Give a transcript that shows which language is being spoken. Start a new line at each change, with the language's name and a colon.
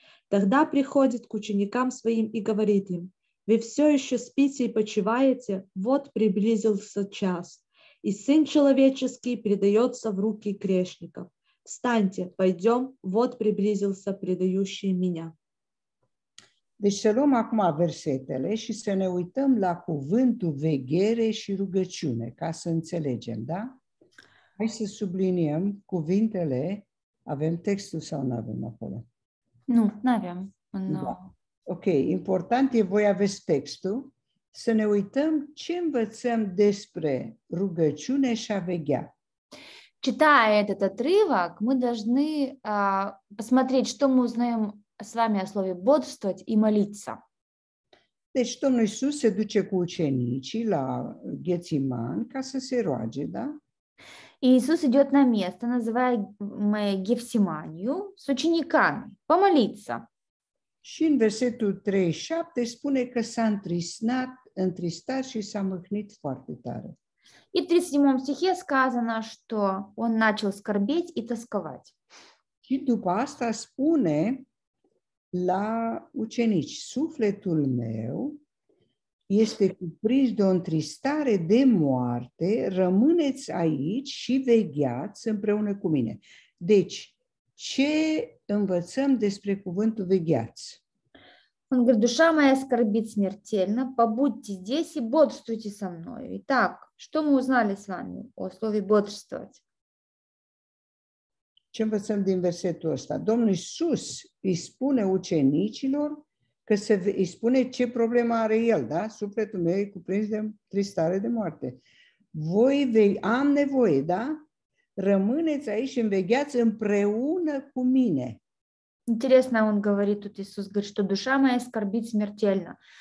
Russian: Тогда приходит к ученикам своим и говорит им: «Вы все еще спите и почиваете? Вот приблизился час, и Сын Человеческий предается в руки грешников. Встаньте, пойдем, вот приблизился предающий меня.
Romanian: Deci să luăm acum versetele și să ne uităm la cuvântul veghere și rugăciune, ca să înțelegem, da? Hai să subliniem cuvintele. Avem textul sau nu avem acolo? Nu, n-avem. Da. Ok, important e, voi aveți textul, să ne uităm ce învățăm despre rugăciune și a veghea.
Russian: Читая этот отрывок, мы должны посмотреть, что мы узнаем с вами о слове бодрствовать и молиться.
Romanian: Deci Domnul Iisus se duce cu ucenicii la Ghețiman ca să se roage, da?
Russian: И Иисус идет на место, называемое Гефсиманию, с учениками, помолиться.
Romanian: Și în versetul 37 spune că s-a întristat și s-a mâhnit foarte tare.
Russian: И в 37 стихе сказано, что он начал скорбеть и тосковать.
Romanian: Și după asta spune la ucenici, sufletul meu este cuprins de o întristare de moarte, rămâneți aici și vegheați împreună cu mine. Deci, ce învățăm despre cuvântul vegheați?
Russian: Он говорит, душа моя скорбит смертельно, побудьте здесь и бодрствуйте со мною. Итак, что мы узнали с вами о слове бодрствовать?
Romanian: Ce învățăm din versetul ăsta? Domnul Iisus îi spune ucenicilor că îi spune ce problemă are el, da? Sufletul meu e cuprins de tristare de moarte. Am nevoie, da? Rămâneți aici și învegheați împreună cu mine.
Russian: Интересно, он говорит, тут Иисус говорит, что душа моя скорбит смертельно.